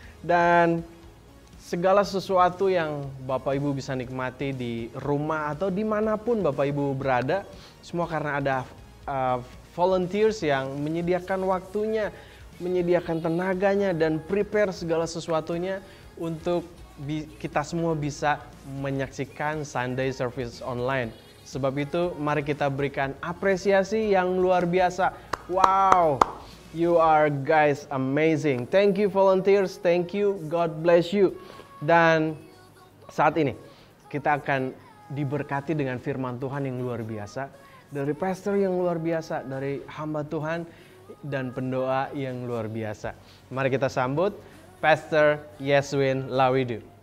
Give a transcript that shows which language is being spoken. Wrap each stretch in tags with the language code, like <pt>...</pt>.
<id>Dan segala sesuatu yang Bapak Ibu bisa nikmati di rumah atau dimanapun Bapak Ibu berada, semua karena ada volunteers yang menyediakan waktunya, menyediakan tenaganya, dan prepare segala sesuatunya untuk kita semua bisa menyaksikan Sunday Service Online. Sebab itu mari kita berikan apresiasi yang luar biasa.</id> <en>Wow, you are guys amazing. Thank you volunteers, thank you, God bless you.</en> <id>Dan saat ini kita akan diberkati dengan firman Tuhan yang luar biasa, dari pastor yang luar biasa, dari hamba Tuhan dan pendoa yang luar biasa. Mari kita sambut Pastor Yeswin Lawidu.</id>